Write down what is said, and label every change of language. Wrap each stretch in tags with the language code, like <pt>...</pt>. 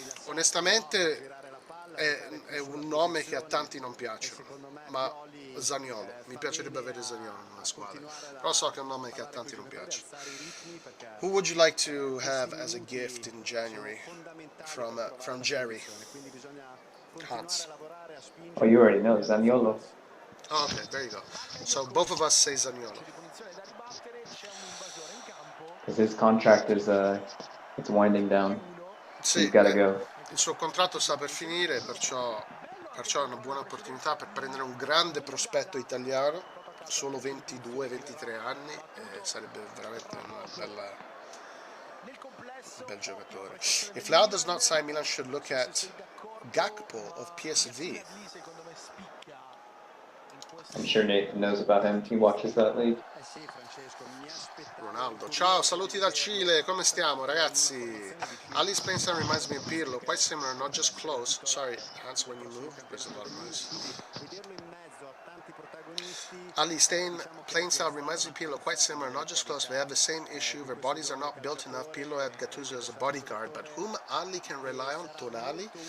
<it>Onestamente è un nome che a tanti non piacciono, ma Zaniolo, mi piacerebbe avere Zaniolo nella squadra, però so che è un nome che a tanti non piace.</it> <en>Who would you like to have as a gift in January from Jerry? Hans. Oh, you already know, Zaniolo. Oh, okay, there you go. So both of us say Zaniolo. Because his contract is it's winding down.</en> <it>Sì,</it> <en>He's gotta go.</en> <it>il suo contratto sta per finire, perciò è una buona opportunità per prendere un grande prospetto italiano, solo 22-23 anni, e sarebbe veramente un bel giocatore.</it> <en>If Leao does not sign, Milan should look at Gakpo of PSV. I'm sure Nathan knows about him. He watches that league.</en> <it>Ronaldo, ciao, saluti dal Cile, come stiamo ragazzi?</it> <en>Ali's playing style reminds me of Pirlo, quite similar, not just close. Sorry, Hans, when you move, there's a lot of noise. Ali, playing style reminds me of Pirlo, quite similar, not just close. They have the same issue, their bodies are not built enough. Pirlo had Gattuso as a bodyguard, but whom Ali can rely on, Tonali?</en>